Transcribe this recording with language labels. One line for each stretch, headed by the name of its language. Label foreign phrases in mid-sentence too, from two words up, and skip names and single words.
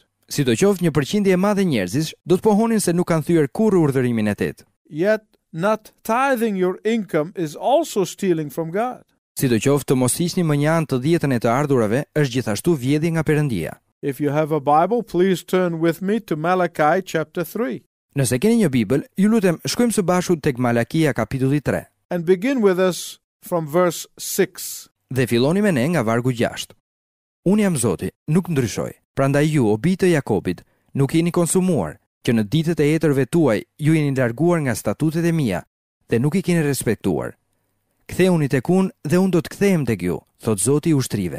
Albanian: Sidoqoftë, një përqindje e madhe njerëzish do të pohonin se nuk kanë thyer kurrë urdhërimin e 8.
English: Yet not tithing your income is also stealing from God.
Albanian: Sidoqoftë, të mos hiqni më një anë të dhjetën e të ardhurave është gjithashtu vjedhje nga Perëndia.
English: If you have a Bible, please turn with me to Malachi chapter 3
Albanian: Nëse keni një Bibël, ju lutem shkojmë së bashku tek Malakia kapitulli 3
English: and begin with us from verse 6.
Albanian: dhe filloni me ne nga vargu 6. Unë jam Zoti, nuk ndryshoj. Prandaj ju, o bijtë të Jakobit, nuk jeni konsumuar, që në ditët e etërve tuaj ju jeni larguar nga statutet e mia dhe nuk I keni respektuar. Ktheuni tek unë dhe unë do të kthehem tek ju, thot Zoti I ushtrive.